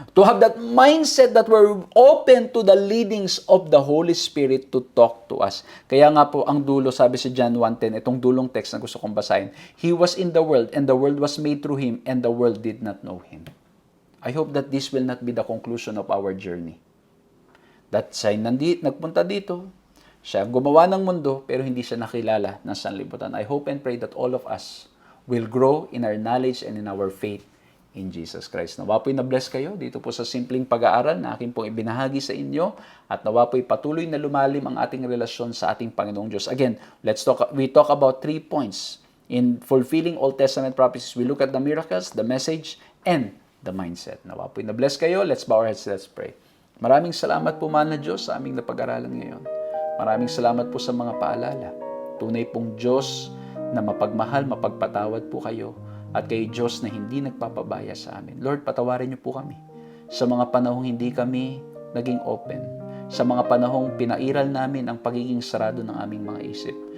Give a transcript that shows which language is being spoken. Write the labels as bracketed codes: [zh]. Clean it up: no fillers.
[en] To have that mindset that we're open to the leadings of the Holy Spirit to talk to us. [tl] Kaya nga po, ang dulo, sabi si John 1:10, itong dulong text na gusto kong basahin, [en] He was in the world, and the world was made through Him, and the world did not know Him. I hope that this will not be the conclusion of our journey. [tl] That siya nagpunta dito, siya gumawa ng mundo, pero hindi siya nakilala ng sanlibutan. [en] I hope and pray that all of us will grow in our knowledge and in our faith in Jesus Christ. [tl] Nawa po'y na-bless kayo dito po sa simpleng pag-aaral na akin pong ibinahagi sa inyo at nawa po'y patuloy na lumalim ang ating relasyon sa ating Panginoong Diyos. [en] Again, we talk about 3 points. In fulfilling Old Testament prophecies, we look at the miracles, the message, and the mindset. [tl] Nawa po'y na-bless kayo. [en] Let's bow our heads, let's pray. [tl] Maraming salamat po, mahal na Diyos, sa aming napag-aralan ngayon. Maraming salamat po sa mga paalala. Tunay pong Diyos na mapagmahal, mapagpatawad po kayo at kayo Diyos na hindi nagpapabaya sa amin. Lord, patawarin niyo po kami sa mga panahong hindi kami naging open, sa mga panahong pinairal namin ang pagiging sarado ng aming mga isip.